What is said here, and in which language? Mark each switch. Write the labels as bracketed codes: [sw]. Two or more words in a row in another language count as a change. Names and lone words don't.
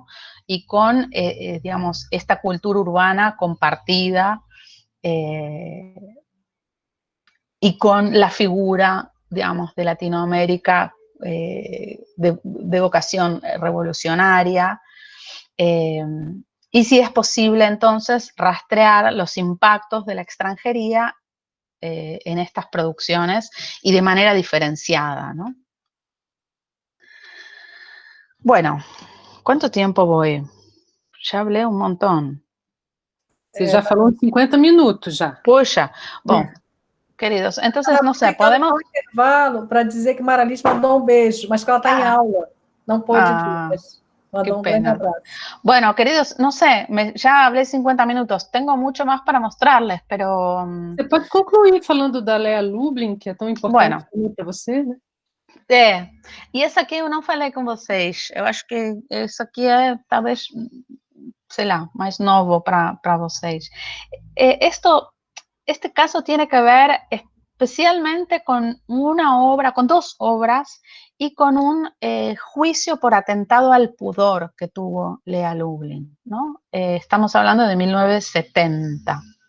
[es] Y con, digamos, esta cultura urbana compartida, y con la figura, digamos, de Latinoamérica de vocación revolucionaria, y si es posible entonces rastrear los impactos de la extranjería en estas producciones y de manera diferenciada, ¿no? Bueno, ¿Cuánto tiempo voy? Ya hablé un montón. [pt] Você já falou uns 50 minutos já. Puxa. Bom, queridos, [es] entonces, no sé, podemos... [pt] um intervalo para dizer que Maralice mandou um beijo, mas que ela está em aula. Não pôde vir, mas mandou um grande abraço. [es] Bueno, queridos, no sé, ya hablé 50 minutos. Tengo mucho más para mostrarles, pero... [pt] Você pode concluir falando da Lea Lublin, que é tão importante para você, né? E essa aqui eu não falei com vocês. Eu acho que isso aqui é, talvez, sei lá, mais novo para vocês. [es] Este caso tiene que ver especialmente con una obra, con dos obras y con un juicio por atentado al pudor que tuvo Lea Lublin, ¿no? Estamos hablando de 1970.